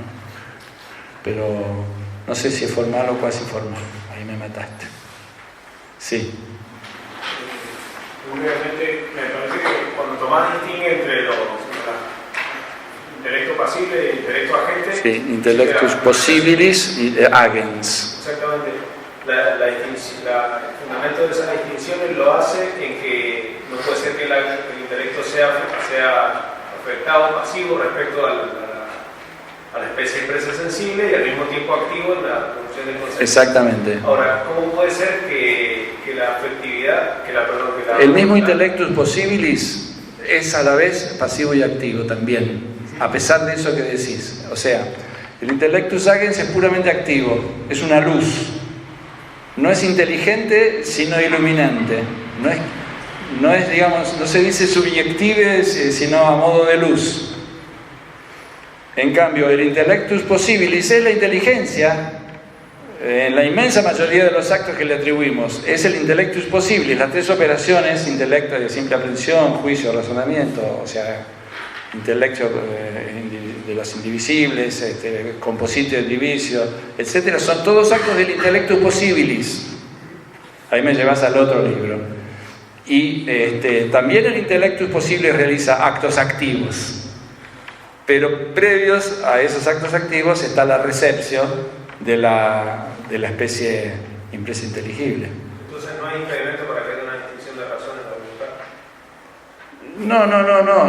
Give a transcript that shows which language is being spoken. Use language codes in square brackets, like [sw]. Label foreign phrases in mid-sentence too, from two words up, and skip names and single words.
[es] Pero no sé si es formal o cuasi formal. Ahí me mataste. Sí. Obviamente, me parece que cuando Tomás distingue entre los intelecto pasible e intelecto agente... Sí, [la] intellectus possibilis y agens. [es] Exactamente. El fundamento de esas distinciones lo hace en que no puede ser que el intelecto sea afectado, pasivo respecto a la especie expresa sensible y al mismo tiempo activo en la producción del concepto. Exactamente. Ahora, ¿cómo puede ser que la afectividad, el mismo [la] intellectus possibilis [es] es a la vez pasivo y activo también, a pesar de eso que decís? O sea, el [la] intellectus agens [es] es puramente activo, es una luz. No es inteligente, sino iluminante. No es, digamos, no se dice subjective, sino a modo de luz. En cambio, el [la] intellectus possibilis [es] es la inteligencia, en la inmensa mayoría de los actos que le atribuimos. Es el [la] intellectus possibilis, [es] las tres operaciones: intelecto de simple aprehensión, juicio, razonamiento, o sea, intelecto de los indivisibles, [la] compositio, divisio, [es] etc. Son todos actos del [la] intellectus possibilis. [es] Ahí me llevas al otro libro. Y también el [la] intellectus possibilis [es] realiza actos activos. Pero previos a esos actos activos está la recepción de la especie impresa inteligible. Entonces no hay impedimento para que haya una distinción de razones en la voluntad.